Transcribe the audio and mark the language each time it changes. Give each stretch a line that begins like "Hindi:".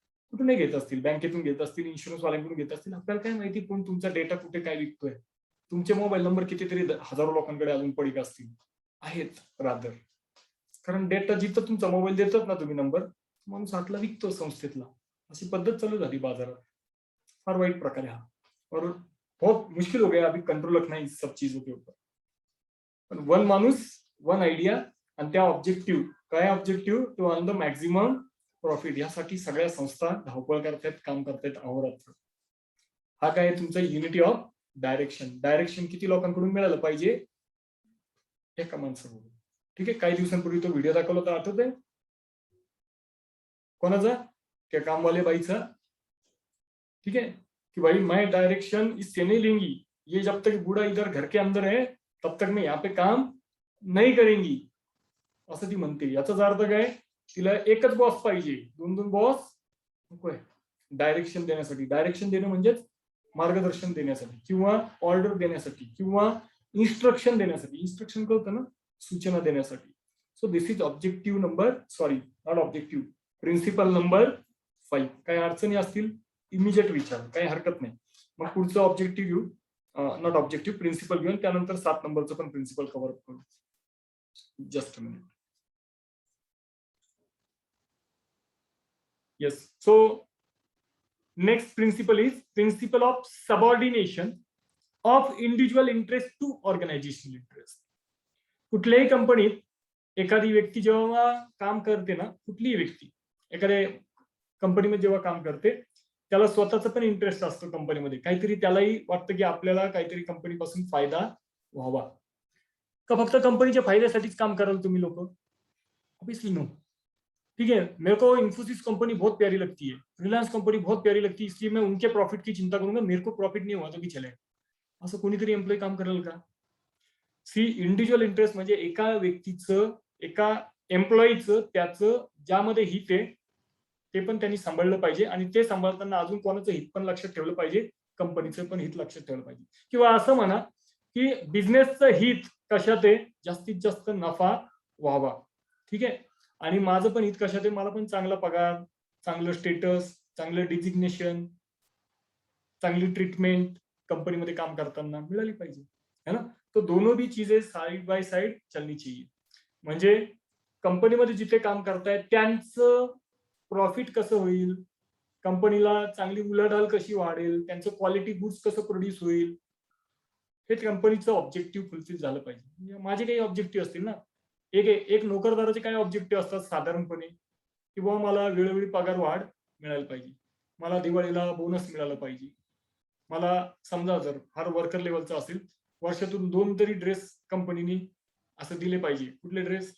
Marathi: कुठूनही घेत असतील, बँकेतून घेत असतील, इन्शुरन्स वाल्यांकडून घेत असतील, आपल्याला काय माहिती कोण तुमचा डेटा कुठे काय विकतोय. तुमचे मोबाईल नंबर कितीतरी हजारो लोकांकडे अजून पडीक असतील, आहेत रादर. कारण डेटा जिथं तुमचा मोबाईल देतात ना तुम्ही नंबर, माणूस हातला विकतो संस्थेतला. अशी पद्धत चालू झाली बाजारात. फार वाईट प्रकार
Hindi: है हा, और बहुत मुश्किल हो गया अभी कंट्रोल रखना इस सब चीजों के ऊपर.
Marathi: पण वन माणूस, वन आयडिया, आणि त्या ऑब्जेक्टिव्ह, काय objective,
English: To earn the maximum profit.
Marathi: यासाठी सगळ्या संस्था धावपळ करतायत, काम करतायत अहोरात्र. हा काय तुमचा युनिटी ऑफ डायरेक्शन. डायरेक्शन किती लोकांकडून मिळालं पाहिजे? एका माणसाकडून. ठीक आहे, काही दिवसांपूर्वी तो व्हिडिओ दाखवला होता, आठवतंय कोणाचा? त्या कामवाले बाईचा.
Hindi: ठीक है कि भाई मैं डायरेक्शन इससे नहीं लेंगी, ये जब तक बूढ़ा इधर घर के अंदर है तब तक मैं यहाँ पे काम नहीं करेंगी,
Marathi: असं ती म्हणते. याचाच अर्थ काय? तिला एकच बॉस पाहिजे, दोन दोन बॉस नकोय. डायरेक्शन देण्यासाठी, डायरेक्शन देणं म्हणजेच मार्गदर्शन देण्यासाठी किंवा ऑर्डर देण्यासाठी किंवा इन्स्ट्रक्शन देण्यासाठी. इन्स्ट्रक्शन कळतं ना, सूचना देण्यासाठी.
English: So this is objective number, sorry not objective, principle number 5.
Marathi: काही अडचणी असतील इमिजिएट विचार, काही हरकत नाही. मग पुढचं ऑब्जेक्टिव्ह घेऊ, नॉट ऑब्जेक्टिव्ह, प्रिन्सिपल घेऊन त्यानंतर 7 नंबरचं पण प्रिन्सिपल कव्हर करू.
English: Just a minute. Yes, so next principle is principle of subordination of individual interest to organisational interest.
Marathi: कुठल्याही कंपनीत एखादी व्यक्ती जेव्हा काम करते ना, कुठलीही व्यक्ती एखाद्या कंपनीमध्ये जेव्हा काम करते, त्याला स्वतःचा पण इंटरेस्ट असतो कंपनीमध्ये. काहीतरी त्यालाही वाटतं की आपल्याला काहीतरी कंपनीपासून फायदा व्हावा. का फक्त कंपनीच्या फायद्यासाठीच काम कराल तुम्ही लोक?
English: Obviously no.
Hindi: ठीक है, मेरे को इन्फोसिस कंपनी बहुत प्यारी लगती है, रिलायंस कंपनी बहुत प्यारी लगती है, इसलिए मैं उनके प्रॉफिट की चिंता करूंगा, मेरे को प्रॉफिट नहीं हुआ तो भी चलेगा,
Marathi: असं कोणीतरी एम्प्लॉय काम करेल का? सी, इंडिव्हिज्युअल इंटरेस्ट म्हणजे एका व्यक्तीचं, एका एम्प्लॉईचं, त्याचं ज्यामध्ये हित आहे ते पण त्यांनी सांभाळलं पाहिजे, आणि ते सांभाळताना अजून कोणाचं हित पण लक्षात ठेवलं पाहिजे, कंपनीचं पण हित लक्षात ठेवलं पाहिजे. किंवा असं म्हणा की बिझनेसचं हित कशात आहे? जास्तीत जास्त नफा व्हावा. ठीक आहे, आणि माझं पण हित कशात आहे? मला पण चांगला पगार, चांगलं स्टेटस, चांगलं डिझिग्नेशन, चांगली ट्रीटमेंट कंपनीमध्ये काम करताना मिळाली पाहिजे,
Hindi: है ना. तो दोनों भी चीजें साइड बाय साइड चलनी चाहिए.
Marathi: म्हणजे कंपनीमध्ये जिथे काम करतायत त्यांचं प्रॉफिट कसं होईल, कंपनीला चांगली उलाढाल कशी वाढेल, त्यांचं क्वालिटी गुड्स कसं प्रोड्यूस होईल, हे कंपनीचं ऑब्जेक्टिव्ह फुलफिल झालं पाहिजे. माझे काही ऑब्जेक्टिव्ह असतील ना. एक एक नोकरदाराचे काही ऑब्जेक्टिव्ह असतात साधारणपणे, की बाबा मला वेळोवेळी पगार वाढ मिळायला पाहिजे, मला दिवाळीला बोनस मिळाला पाहिजे, मला समजा जर फार वर्कर लेवलचा असेल, वर्षातून 2 तरी ड्रेस कंपनीने असं दिले पाहिजे. कुठले ड्रेस?